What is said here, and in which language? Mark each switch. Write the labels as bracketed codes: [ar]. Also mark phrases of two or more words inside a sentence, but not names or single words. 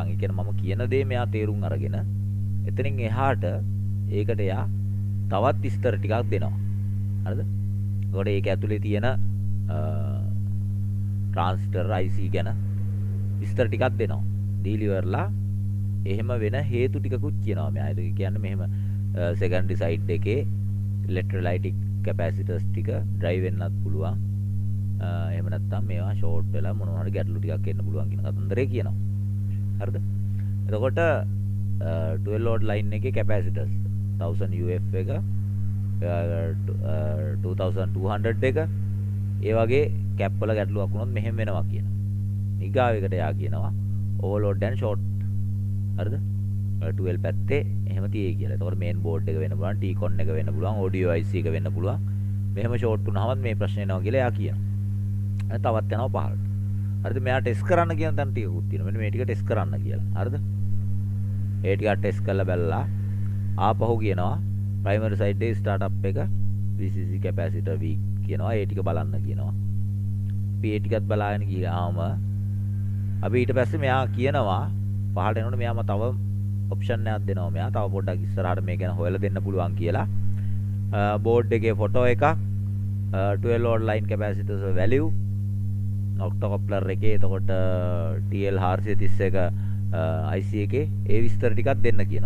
[si] ඒ කියන්නේ මම කියන දේ මෙයා තේරුම් අරගෙන එතනින් එහාට ඒකට එයා තවත් විස්තර ටිකක් දෙනවා. හරිද? එතකොට ඒක ඇතුලේ තියෙන ට්‍රාන්සිස්ටර් IC ගැන විස්තර ටිකක් දෙනවා. ඩීලිවර්ලා එහෙම වෙන හේතු ටිකකුත් කියනවා මෙයා. ඒක කියන්නේ මෙහෙම [en] secondary side [si] එකේ [en] electrolytic capacitors [si] ටික drive වෙන්නත් පුළුවන්. එහෙම නැත්නම් මේවා short වෙලා මොනවා හරි ගැටලු ටිකක් එන්න පුළුවන් කියන කතන්දරේ කියනවා. හරිද? එතකොට 12 [en] load line [si] එකේ capacitors 1000 UF එක 2200 එක ඒ වගේ කැප් වල ගැටලුවක් වුණොත් මෙහෙම වෙනවා කියනවා. ඊගාවෙකට යා කියනවා [en] overload and short. [si] හරිද? 12 පැත්තේ එහෙම තියෙයි කියලා. එතකොට [en] main board [si] එක වෙන්න පුළුවන්, T-con එක වෙන්න පුළුවන්, [en] audio IC [si] එක වෙන්න පුළුවන්. මෙහෙම ෂෝට් වුණාම මේ ප්‍රශ්නේ එනවා කියලා එයා කියනවා. තවත් යනවා පහළට. හරිද? මෙයා ටෙස්ට් කරන්න කියන තැන ටිකකුත් තියෙනවා. මෙන්න මේ ටික ටෙස්ට් කරන්න කියලා. හරිද? ඒ ටික ටෙස්ට් කරලා බලලා ආපහු කියනවා [en] primary side [si] එකේ startup එක [en] VCC capacitor weak [si] කියනවා. ඒ ටික බලන්න කියනවා. අපි ඒ ටිකත් බලාගෙන ගියාම අපි ඊට පස්සේ මෙයා කියනවා පහළට එනකොට මෙයාම තව ඔප්ෂන් එකක් දෙනවා. මෙයා තව පොඩ්ඩක් ඉස්සරහට මේ ගැන හොයලා දෙන්න පුළුවන් කියලා. බෝඩ් එකේ ෆොටෝ එකක් 12 [en] volt line capacitors value [si] ඔක්ටෝකප්ලර් එකේ එතකොට TL 431 IC එකේ ඒ විස්තර ටිකක් දෙන්න කියනවා.